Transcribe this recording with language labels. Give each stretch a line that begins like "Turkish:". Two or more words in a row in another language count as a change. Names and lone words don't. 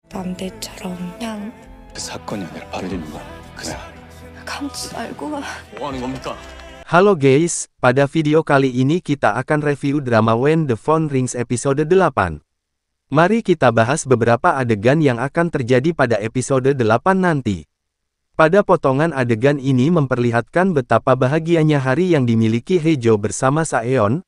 Korean: 남들처럼 그냥 그 사건이 아니라 바르는 건 그냥 감지 말고 뭐 하는 겁니까?
Indonesian: Halo guys, pada video kali ini kita akan review drama When the Phone Rings episode 8. Mari kita bahas beberapa adegan yang akan terjadi pada episode 8 nanti. Pada potongan adegan ini memperlihatkan betapa bahagianya hari yang dimiliki Hejo bersama Saeon.